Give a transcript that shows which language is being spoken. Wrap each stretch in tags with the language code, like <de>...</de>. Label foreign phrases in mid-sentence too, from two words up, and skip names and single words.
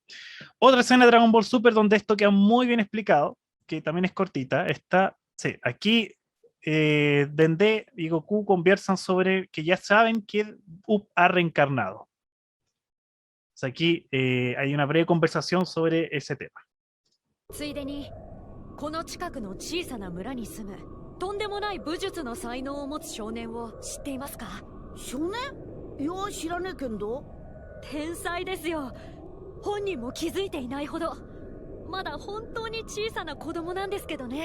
<es>Otra escena de Dragon Ball Super donde esto queda muy bien explicado, que también es cortita, aquí Dende y Goku conversan sobre que ya saben que Up ha reencarnado. O sea, aquí hay una breve conversación sobre ese tema.</es> <ja>ついでにこの近くの小さな村に住むとんでもない武術の才能を持つ少年を知っていますか？少年？いや、知らねえけんど。天才ですよ。本人も気づいていないほど。まだ本当に小さな子供なんですけどね。</ja>